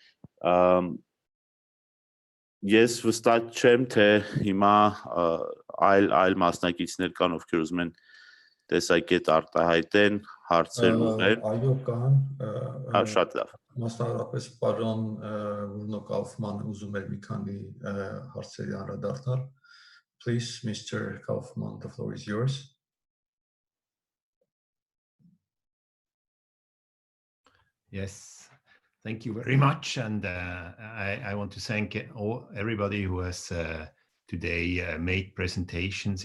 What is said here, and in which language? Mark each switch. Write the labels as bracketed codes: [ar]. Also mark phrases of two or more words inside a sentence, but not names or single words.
[hy] Ես վստահ չեմ, թե հիմա այլ մասնակիցներ կան, ովքեր ուզում են տեսակետ արտահայտեն, հարցեր ուղղեն։ Այո, կան։ Շատ լավ։ Մասնավորապես պարոն Բրունո Կաուֆմանը ուզում էր մի քանի հարցերի անդրադառնալ։ [en] Please, Mr. Kaufman, the floor is yours. Yes, thank you very much. And I want to thank everybody who has today made presentations.